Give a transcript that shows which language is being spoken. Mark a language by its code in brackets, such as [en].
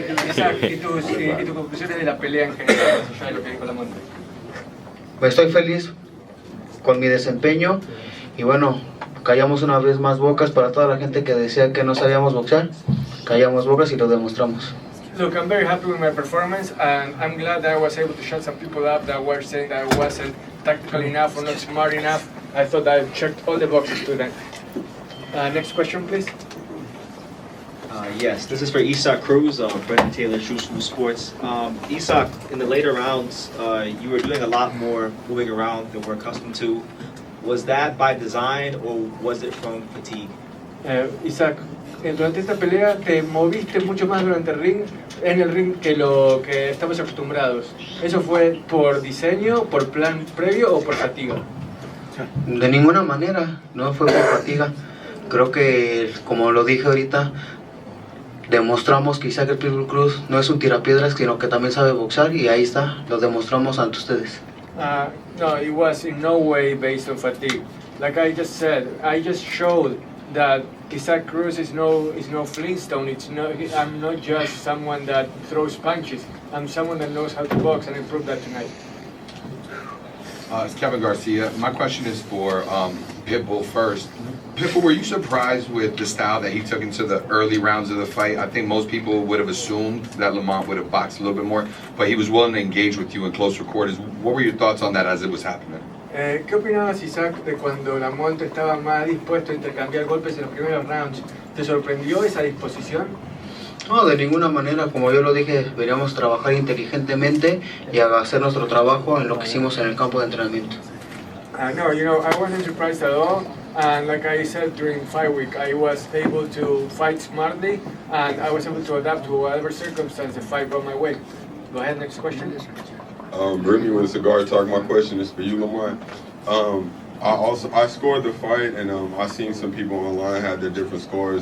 [es] Isaac, ¿y tus conclusiones de la pelea en general, más allá de lo que dijo Lamont? Pues estoy feliz con mi desempeño y bueno, callamos una vez más bocas para toda la gente que decía que no sabíamos boxear. Callamos bocas y lo demostramos. [en] Look, I'm very happy with my performance, and I'm glad that I was able to shut some people up that were saying that I wasn't tactical enough or not smart enough. I thought I checked all the boxes to them. Next question, please. Yes, this is for Isaac Cruz, Brendan Taylor, True School Sports. Isaac, in the later rounds, you were doing a lot more moving around than we're accustomed to. Was that by design or was it from fatigue? [es] Isaac, durante esta pelea te moviste mucho más en el ring que lo que estamos acostumbrados. ¿Eso fue por diseño, por plan previo o por fatiga? De ninguna manera, no fue por fatiga. Creo que, como lo dije ahorita, demostramos que Isaac el Pitbull Cruz no es un tirapiedras, sino que también sabe boxear, y ahí está, lo demostramos ante ustedes. [en] No, it was in no way based on fatigue. Like I just said, I just showed that Isaac Cruz is no Flintstone. I'm not just someone that throws punches. I'm someone that knows how to box, and I proved that tonight. It's Kevin Garcia. My question is for Pitbull first. Pitbull, were you surprised with the style that he took into the early rounds of the fight? I think most people would have assumed that Lamont would have boxed a little bit more, but he was willing to engage with you in closer quarters. What were your thoughts on that as it was happening? [es] ¿Qué opinabas, Isaac, de cuando Lamont estaba más dispuesto a intercambiar golpes en los primeros rounds? ¿Te sorprendió esa disposición? No, de ninguna manera, como yo lo dije, deberíamos trabajar inteligentemente y hacer nuestro trabajo en lo que hicimos en el campo de entrenamiento. [en] No, I wasn't surprised at all. And like I said during fight week, I was able to fight smartly, and I was able to adapt to whatever circumstance the fight brought my way. Go ahead, next question. Remy with a Cigar Talk. My question is for you, Lamont. I scored the fight, and I seen some people online had their different scores.